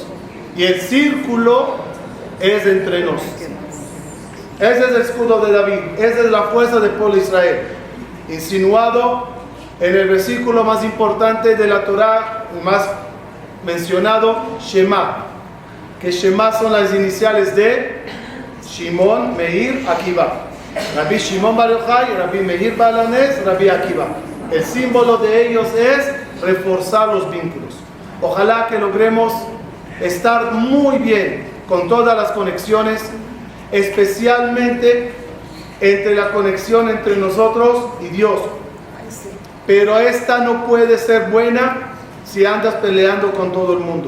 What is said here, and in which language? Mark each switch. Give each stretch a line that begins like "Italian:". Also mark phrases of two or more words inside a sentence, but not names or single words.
Spanish: Y el círculo es entre nosotros. Ese es el escudo de David. Esa es la fuerza del pueblo de Israel. Insinuado en el versículo más importante de la Torah, más mencionado, Shema. Que Shema son las iniciales de Shimon, Meir, Akiva. Rabbi Shimon Bar Yochai, Rabbi Meir Baal HaNes, Rabbi Akiva. El símbolo de ellos es reforzar los vínculos. Ojalá que logremos estar muy bien con todas las conexiones, especialmente entre la conexión entre nosotros y Dios. Pero esta no puede ser buena si andas peleando con todo el mundo.